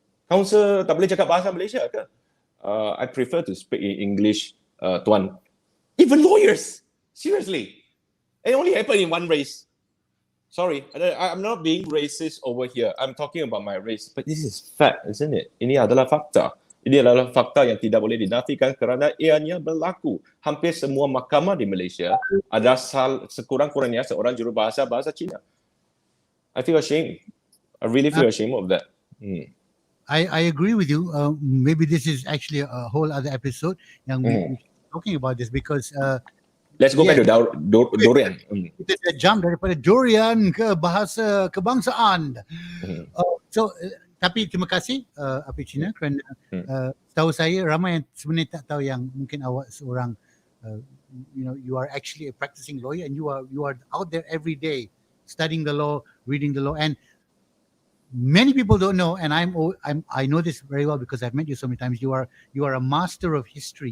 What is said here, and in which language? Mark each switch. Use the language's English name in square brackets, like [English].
[Malay] Counsel tak boleh cakap bahasa Malaysia ke? [English] I prefer to speak in English, Tuan. Even lawyers, seriously. It only happened in one race. Sorry, I'm not being racist over here. I'm talking about my race. But this is fact, isn't it? [Malay] Ini adalah fakta. Ini adalah fakta yang tidak boleh dinafikan kerana ianya berlaku. Hampir semua mahkamah di Malaysia ada sekurang-kurangnya seorang jurubahasa bahasa Cina. [English] I feel ashamed. I really feel ashamed of that. I agree with you. Maybe this is actually a whole other episode yang we're talking about this because let's go back to durian. [Malay] Kita jump daripada durian ke bahasa kebangsaan. Tapi terima kasih APEK Cina kerana tahu saya ramai yang sebenarnya tak tahu yang mungkin awak seorang [English] you are actually a practicing lawyer and you are out there every day studying the law, reading the law, and many people don't know, and I know this very well because I've met you so many times. You are a master of history.